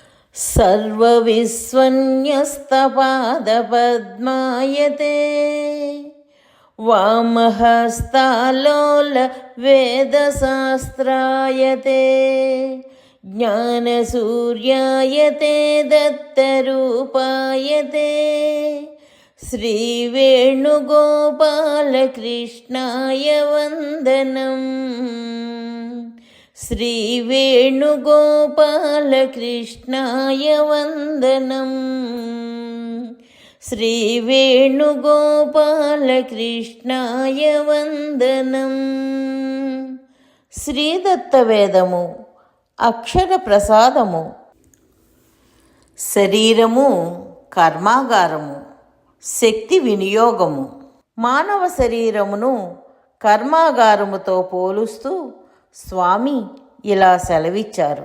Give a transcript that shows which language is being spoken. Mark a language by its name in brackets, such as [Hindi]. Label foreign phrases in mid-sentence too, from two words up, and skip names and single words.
[Sanskrit] सर्वविस्वन्यस्तपादपद्मायते वामहस्तालोलवेदशास्त्रायते ज्ञानसूर्यायते दत्तरूपायते श्रीवेणुगोपालकृष्णाय वन्दनम्। श्रीवेणुगोपालकृष्णाय वन्दनम्। श्रीवेणुगोपालकृष्णाय वन्दनम्। [Telugu] శ్రీదత్తవేదము అక్షర ప్రసాదము. శరీరము కర్మాగారము, శక్తి వినియోగము. మానవ శరీరమును కర్మాగారముతో పోలుస్తూ స్వామి ఇలా సెలవిచ్చారు.